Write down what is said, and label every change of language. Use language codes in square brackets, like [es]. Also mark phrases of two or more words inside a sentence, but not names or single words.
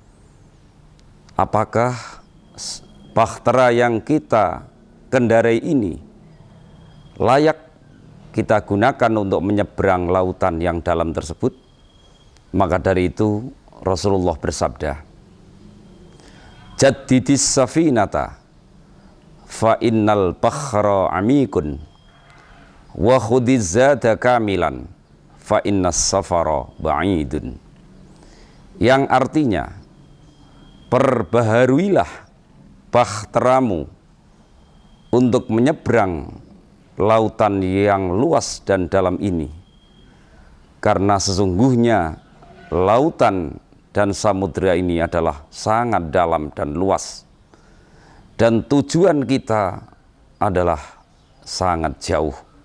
[id] Apakah bahtera yang kita kendarai ini layak kita gunakan untuk menyeberang lautan yang dalam tersebut? Maka dari itu Rasulullah bersabda, [ar] "جدد السفينة فإن البحر عميق وخذ الزاد كاملا فإن السفر بعيد." [id] Yang artinya, perbaharuilah bahteramu untuk menyeberang lautan yang luas dan dalam ini, karena sesungguhnya lautan dan samudra ini adalah sangat dalam dan luas, dan tujuan kita adalah sangat jauh.